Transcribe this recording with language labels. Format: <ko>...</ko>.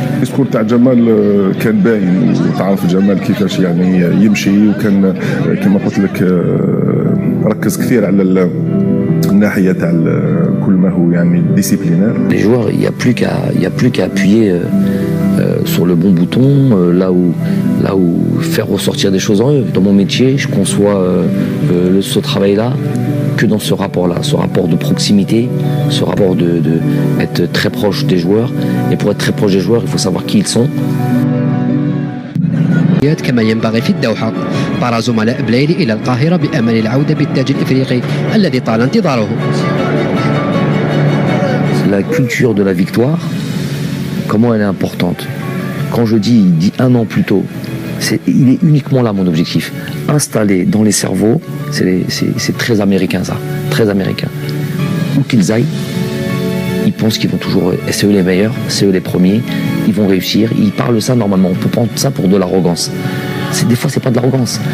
<ar>الديسكور تاع جمال كان باين وتعرف جمال كيفاش يعني يمشي وكان كما قلت لك ركز كثير على الناحيه تاع كل ما هو يعني ديسيبلينير.</ar> <fr>Les joueurs, il y a plus qu'à appuyer sur le bon bouton, là où faire ressortir des choses en eux. Dans mon métier, je conçois ce travail-là que dans ce rapport-là, ce rapport de proximité, ce rapport de être très proche des joueurs. Et pour être très proche des joueurs, il faut savoir qui ils sont.</fr> <ar>كما ينبغي في الدوحة. طار زملاء بلايلي إلى القاهرة بأمل العودة بالتاج الإفريقي الذي طال انتظاره.</ar> <fr>La culture de la victoire, comment elle est importante. Quand je dis 1 an plus tôt, il est uniquement là mon objectif. Installer dans les cerveaux, c'est très américain ça, très américain. Où qu'ils aillent, ils pensent qu'ils vont toujours, c'est eux les meilleurs, c'est eux les premiers, ils vont réussir. Ils parlent ça normalement, on peut prendre ça pour de l'arrogance. Des fois, c'est pas de l'arrogance.</fr>